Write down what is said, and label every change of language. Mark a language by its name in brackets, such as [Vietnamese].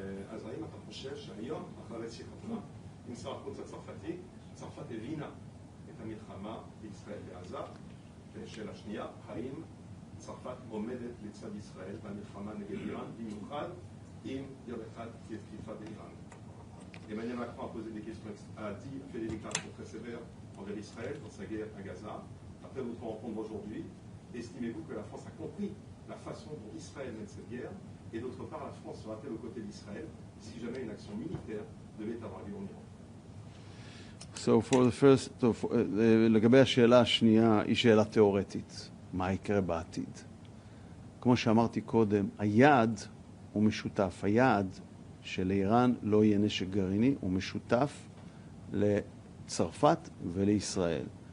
[Hebrew] אז האם אתה חושב שהיום, אחרי שיחתך עם שר החוץ הצרפתי, צרפת הבינה את המלחמה בישראל בעזה? ושאלה שנייה, האם צרפת עומדת לצד ישראל במלחמה נגד איראן, במיוחד אם יום אחד תהיה תקיפה באיראן? [French] Emmanuel Macron a posé des questions, a fait des déclarations très sévères envers Israël dans sa guerre à Gaza. Après votre rencontre aujourd'hui, estimez-vous que la France a compris la façon dont Israël mène cette guerre? Et d'autre part, la France sera-t-elle aux côtés d'Israël si jamais une action militaire devait avoir lieu en Iran? [English] So for the first, [Hebrew] לגבי השאלה השנייה, היא שאלה תיאורטית. מה יקרה בעתיד? כמו שאמרתי קודם, היעד הוא משותף. היעד שלאיראן לא יהיה נשק גרעיני הוא משותף לצרפת ולישראל.